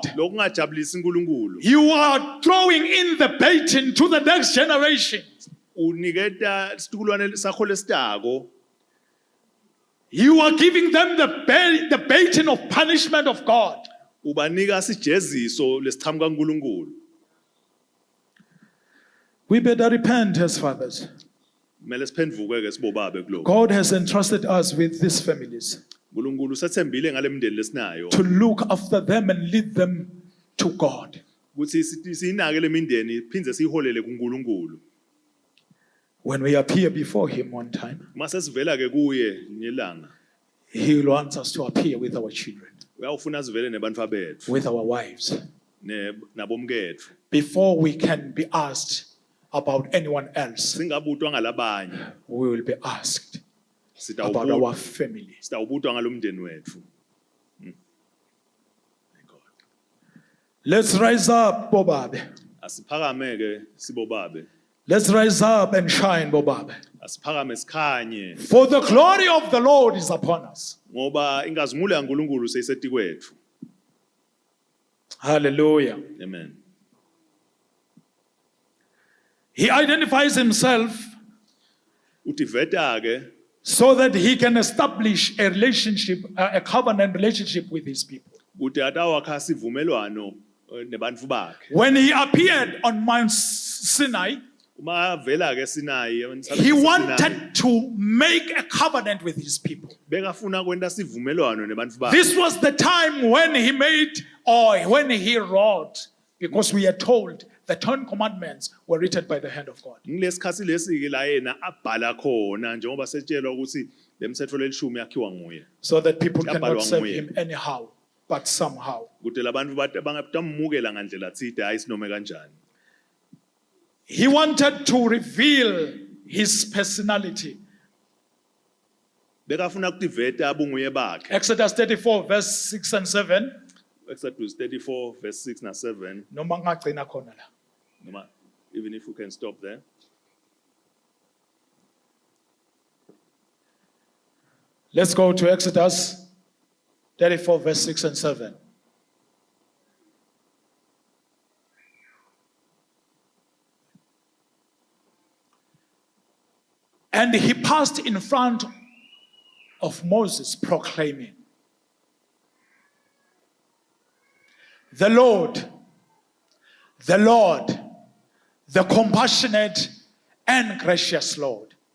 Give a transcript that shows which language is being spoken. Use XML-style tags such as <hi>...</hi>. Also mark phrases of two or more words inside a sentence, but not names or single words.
<ss>Lokungajabulisi uNkulunkulu.</ss> <en>you are throwing in the bait into the next generation.</en> <ss>Uniketa isitukulwane sakho lesitako.</ss> <en>You are giving them the baiting of punishment of God.</en> <ss>Ubanika sijeziso lesichamuka uNkulunkulu.</ss> <en>We better repent as fathers.</en> <ss>Kumele siphendvuke ke sibobabe kuloko.</ss> <en>God has entrusted us with these families</en> <ss>uNkulunkulu sethembile ngalemndeni lesinayo.</ss> <en>to look after them and lead them to God.</en> <ss>Ukuthi sinake lemindeni phindze siholele kuNkulunkulu.</ss> <en>When we appear before Him one time,</en> <ss>Mase sivela ke kuye ngelanga.</ss> <en>He wants us to appear with our children,</en> <ss>Uyawufuna sivele nebantfu bethu</ss> <en>with our wives,</en> <ss>nabomkethu.</ss> <en>before we can be asked about anyone else.</en> <ss>Singabutwa ngalabanye. We will be asked about our family. Sitawubutwa ngalomndeni wethu.</ss> <en>Let's rise up,</en> <ss>Bobabe. Asiphakame ke sibobabe.</ss> <en>Let's rise up and shine,</en> <ss>Bobabe. Asiphakame sikhanye</ss> <en>For the glory of the Lord is upon us.</en> <ss>ngoba inkazimulo yaNkulunkulu seyiseti kwethu.</ss> <en>Hallelujah. Amen. He identifies himself</en> <ss>Uthi veta ke</ss> <en>so that he can establish a relationship, a covenant relationship with his people.</en> <ss>ukuthi atawakha sivumelwano nebantfu bakhe.</ss> <en>When he appeared on Mount Sinai,</en> <ss>Uma vela ke Sinai,</ss> <en>he wanted to make a covenant with his people.</en> <ss>bekafuna kwenta sivumelwano nebantfu bakhe.</ss> <en>This was the time when he made or when he wrote, because we are told the 10 commandments were written by the hand of God.</en> <ss>Ngilesikhathi lesi ke la yena abhala khona njengoba setshelwa ukuthi lemthetho lelishumi yakhiwa nguye.</ss> <en>So that people cannot</en> <ss>Yabhalwa</ss> <en>serve</en> <ss>nguye.</ss> <en>him anyhow, but somehow.</en> <ss>Ukuthi labantu bangamukela ngandlela tsite hayi sinome kanjani.</ss> <en>He wanted to reveal his personality.</en> <ss>Bekafuna ukuthi veta bunguye bakhe.</ss> <en>Exodus 34, verse 6 and 7.</en> <ss>Exodus 34 verse 6 na 7 Noma ngagcina khona la.</ss> <en>noma even if you can stop there. Let's go to Exodus 34, verse 6 and 7. And he passed in front of Moses, proclaiming, the Lord, the compassionate and gracious Lord.</en>